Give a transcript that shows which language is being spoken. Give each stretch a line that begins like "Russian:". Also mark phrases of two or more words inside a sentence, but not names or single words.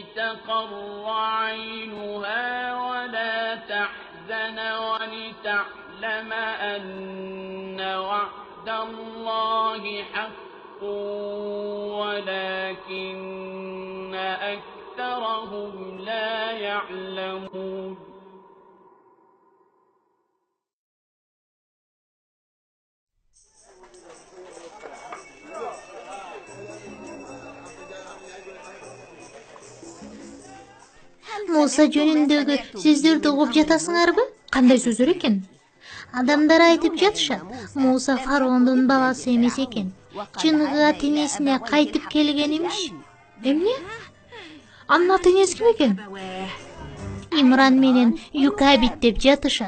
Arabic: تقر عينها ولا تحزن ولتعلم أن وعد الله حق ولكن أكثرهم لا يعلمون.
Kyrgyz: Муса жөнүндөгү сөздөрдү угуп жатасыңарбы? Кандай сөздөр экен? Адамдар айтып жатышат, Муса фараондун баласы эмес экен. Чыныгы ата-энесине кайтып келген имиш. Эмне? Анын ата-энеси ким экен? Имран менен Юкабит деп жатышат.